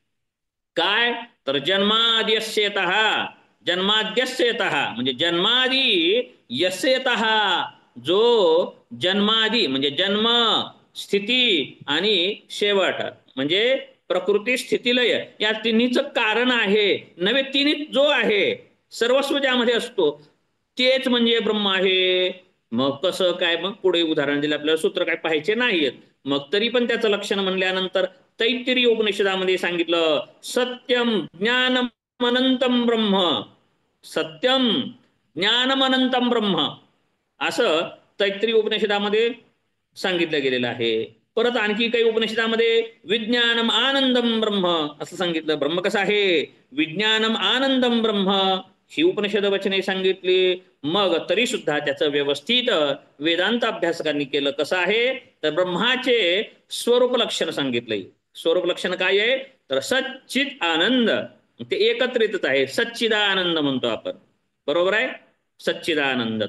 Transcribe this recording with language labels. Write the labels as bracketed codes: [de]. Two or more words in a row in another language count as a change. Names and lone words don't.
[mr] काय, तर जन्माद्यस्यतः, जन्माद्यस्यतः म्हणजे [sa] जन्मादी यस्यतः, [mr] जो जन्मादी म्हणजे जन्म स्थिती आणि शेवट म्हणजे प्रकृती स्थितीलय या तिन्हीचं कारण आहे. नवे तिन्ही जो आहे सर्वस्व ज्यामध्ये असतो तेच म्हणजे ब्रह्म आहे. मग कसं काय, मग पुढे उदाहरण दिलं, आपल्याला सूत्र काय पाहायचे नाहीयेत. मग तरी पण त्याचं लक्षण म्हणल्यानंतर तैत्तिरीय उपनिषदामध्ये सांगितलं, [sa] सत्यम ज्ञानम अनंतम ब्रह्म, सत्यम ज्ञानम अनंतम ब्रह्म, [mr] असं तैत्तिरीय उपनिषदामध्ये सांगितलं गेलेलं आहे. परत आणखी काही उपनिषदामध्ये [sa] विज्ञानम आनंदम ब्रह्म [mr] असं सांगितलं. ब्रह्म कसं आहे, [sa] विज्ञानम आनंदम ब्रह्म [mr] ही उपनिषद वचने सांगितली. मग तरी सुद्धा त्याचं व्यवस्थित वेदांत अभ्यासकांनी केलं. कसं आहे, तर ब्रह्माचे स्वरूप लक्षण सांगितलंय. स्वरूप लक्षण काय आहे, तर सच्चित आनंद, ते एकत्रितच आहे, सच्चिदानंद म्हणतो आपण, बरोबर आहे, सच्चिदानंद.